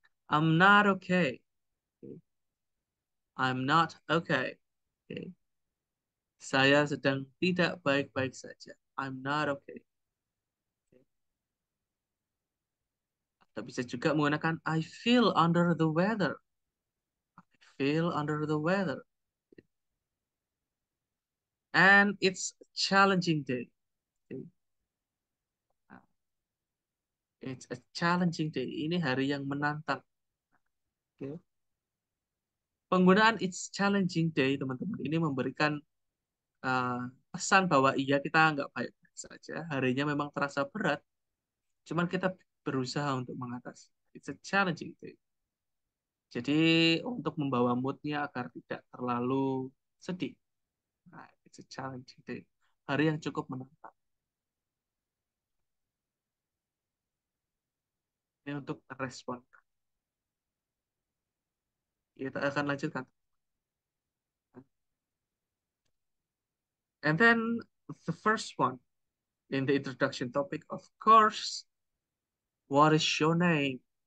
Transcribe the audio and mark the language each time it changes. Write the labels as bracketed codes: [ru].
[en] I'm not okay. Oke. I'm not okay. Oke. [id] Saya sedang tidak baik-baik saja. [en] I'm not okay. [id] Oke. Atau bisa juga menggunakan [en] I feel under the weather. I feel under the weather. And it's a challenging day. Oke. Nah, it's a challenging day. [id] Ini hari yang menantang. Oke. Penggunaan [en] it's challenging day, [id] teman-teman, ini memberikan uh, pesan bahwa iya kita nggak baik-baik saja. Harinya memang terasa berat, cuman kita berusaha untuk mengatasi. [en] It's a challenging day. [id] Jadi untuk membawa moodnya agar tidak terlalu sedih. [en] Nah, it's a challenging day. [id] Hari yang cukup menantang. Ini untuk respon. Kita akan lanjutkan. [en] And then the first one in the introduction topic, of course, what is your name?